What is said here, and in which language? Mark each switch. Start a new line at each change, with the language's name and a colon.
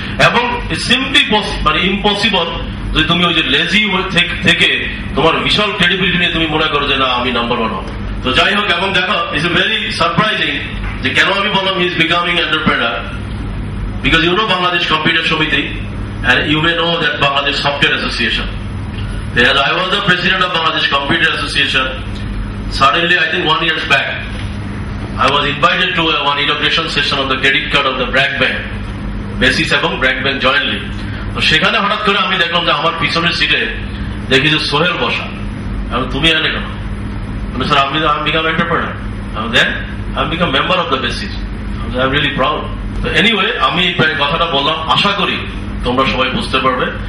Bangla: এবং
English: simply impossible
Bangla: যদি তুমি ওই যে লেজি থেকে তোমার বিশাল ক্রেডিবিলিটি নিয়ে তুমি মনে করো যে না আমি নাম্বার 1 হবো। তো যাই হোক, এবং দেখো
English: it's very surprising
Bangla: যে কেন আমি বললাম
English: He is becoming entrepreneur, because you know Bangladesh computer সমিতি and you may know that Bangladesh Software Association. I was the president of Bangladesh Computer Association. Suddenly, I think 1 year back, I was invited to one inauguration session of the credit card of the Bragg Bank, Basis এবং Bragg Bank jointly.
Bangla: তো সেখানে হঠাৎ করে আমি দেখলাম যে আমার পিছনের সিটে দেখি যে সোহেল বসা। এবং তুমি এনে কেন?
English: Sir আমি become entrepreneur, then আমি become member of the Basis. I am really proud.
Bangla: তো এনিওয়ে, আমি এই কথাটা বললাম, আশা করি তোমরা সবাই বুঝতে পারবে।